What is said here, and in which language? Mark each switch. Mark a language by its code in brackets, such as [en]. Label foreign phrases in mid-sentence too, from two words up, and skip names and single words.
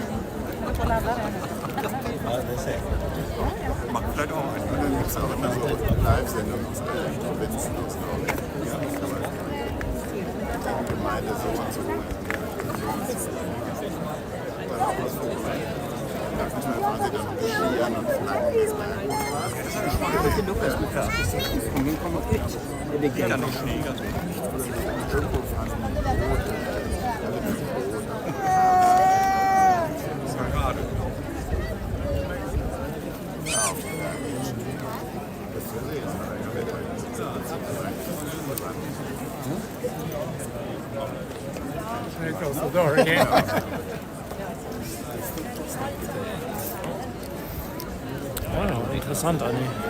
[de] Macht vielleicht auch einen. Dann gibt es auch immer so Live-Sendungen aus allen Provinzen aus der Gemeinde so und so. Manchmal fahren sie dann Skiern und flanken das Berg. [no] Det ligger [de] Irgendwo fahren sie mit dem Boot, alle mit dem Boot. [en] There goes the door again. [de] Ja, interessant, Anni.